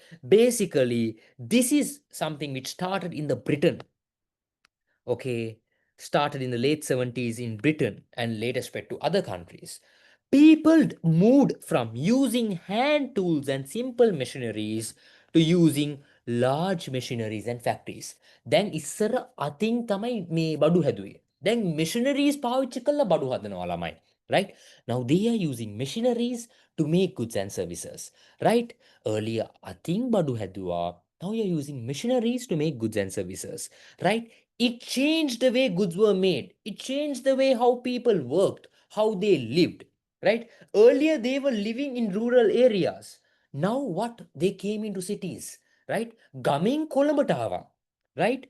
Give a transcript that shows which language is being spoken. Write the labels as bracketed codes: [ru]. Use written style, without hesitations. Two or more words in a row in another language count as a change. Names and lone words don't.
[en] Basically, this is something which started in the Britain, okay, started in the late 70s in Britain and later spread to other countries. People moved from using hand tools and simple machineries to using large machineries and factories. [si] දැන් ඉස්සර අතින් තමයි මේ බඩු හැදුවේ. දැන් machineries පාවිච්චි කරලා බඩු හදනවා ළමයි. [en] Right? Now they are using machineries to make goods and services. Right? Earlier [si] අතින් බඩු හැදුවා. [en] Now you're using machineries to make goods and services. Right? It changed the way goods were made. It changed the way how people worked, how they lived, right? Earlier, they were living in rural areas. Now what? They came into cities, right? [si] ගමින් කොළඹටවා, [en] right?